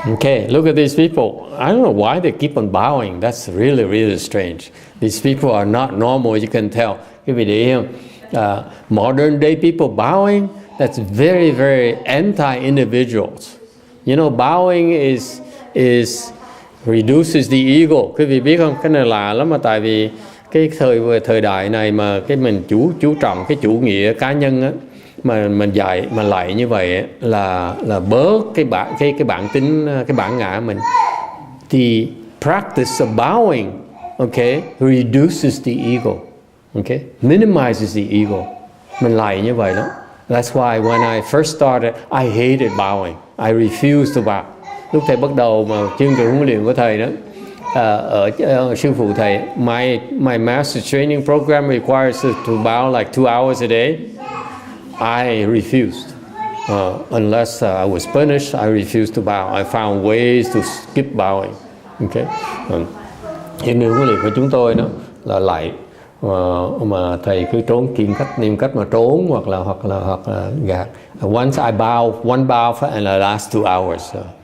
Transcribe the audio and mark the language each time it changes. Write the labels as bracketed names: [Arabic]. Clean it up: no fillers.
[English] Okay, look at these people. I don't know why they keep on bowing. That's really, really strange. These people are not normal, you can tell. [Vietnamese] Quý vị để ý không? [English] Modern day people bowing, that's very, very anti-individuals. You know, bowing is reduces the ego. [Vietnamese] Quý vị biết không? Cái này lạ lắm, mà tại vì cái thời đại này mà cái mình chú trọng cái chủ nghĩa cá nhân á, mà mình dạy mà lại như vậy á, là bớt cái bản tính, cái bản ngã mình. [English] The practice of bowing, okay, reduces the ego, okay, minimizes the ego. [Vietnamese] Mình lại như vậy đó. [English] That's why when I first started, I hated bowing. I refused to bow. [Vietnamese] Lúc thầy bắt đầu mà chương trình huấn luyện của thầy đó, ở sư phụ thầy, [English] my master training program requires us to bow like 2 hours a day. I refused. Unless I was punished, I refused to bow. I found ways to skip bowing. Okay. [Vietnamese] Chương trình huấn luyện của chúng tôi đó là lạy, mà thầy cứ tìm cách mà trốn hoặc là gạt. [English] Once I bow, one bow and the last 2 hours. So.